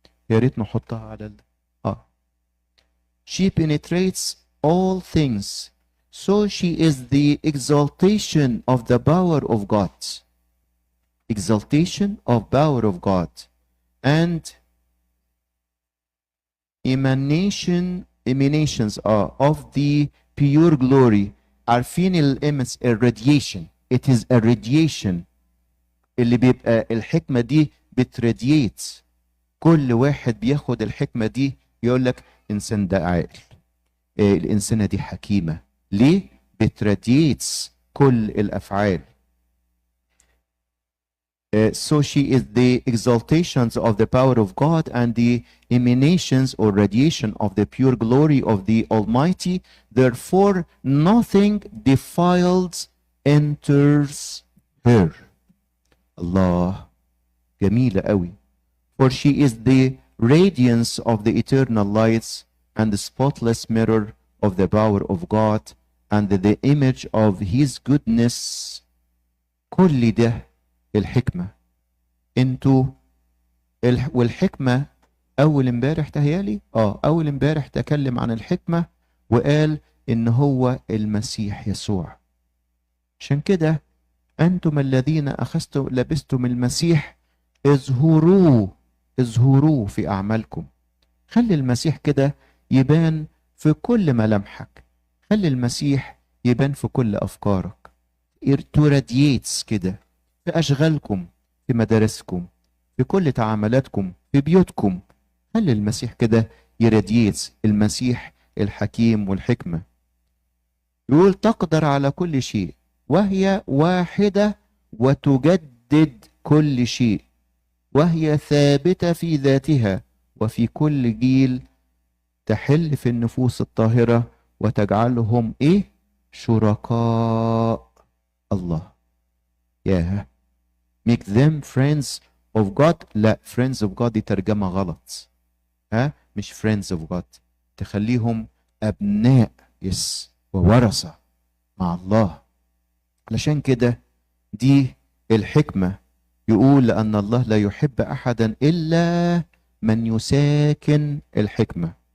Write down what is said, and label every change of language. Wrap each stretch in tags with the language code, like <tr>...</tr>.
<ar>يا ريت نحطها على</ar> <en>she penetrates all things, so she is the exaltation of the power of God. Exaltation of power of God and emanations of the pure glory.</en> <ar>عارفين الامس</ar> <en>irradiation, it is a radiation</en> <ar>اللي بيبقى الحكمة دي بتراديت. كل واحد بياخد الحكمة دي يقول لك إنسان ده عاقل، الإنسانة دي حكيمة. ليه؟ بتراديتس كل الأفعال.</ar> <en>So she is the exaltations of the power of God and the emanations or radiation of the pure glory of the Almighty. Therefore, nothing defiled enters her.</en> <ar>Allah, جميلة قوي.</ar> <en>For she is the radiance of the eternal lights and the spotless mirror of the power of God and the image of His goodness.</en> <ar>كل ده الحكمة. انتوا والحكمة أول امبارح تهيالي أول امبارح تكلم عن الحكمة وقال إن هو المسيح يسوع. عشان كده أنتم الذين أخذتم لبستم المسيح اظهروه في أعمالكم. خلي المسيح كده يبان في كل ملامحك، خلي المسيح يبان في كل أفكارك، تراديتس كده في أشغالكم، في مدارسكم، في كل تعاملاتكم، في بيوتكم. خلي المسيح كده يراديتس، المسيح الحكيم والحكمة. يقول تقدر على كل شيء وهي واحدة وتجدد كل شيء، وهي ثابتة في ذاتها وفي كل جيل تحل في النفوس الطاهرة وتجعلهم شركاء الله.</ar> <en>ياه، make them friends of God. لا، friends of God</en> <ar>دي ترجمة غلط، مش</ar> <en>friends of God.</en> <ar>تخليهم أبناء وورثة مع الله. علشان كده دي الحكمة. يقول لأن الله لا يحب أحدا إلا من يساكن الحكمة.</ar>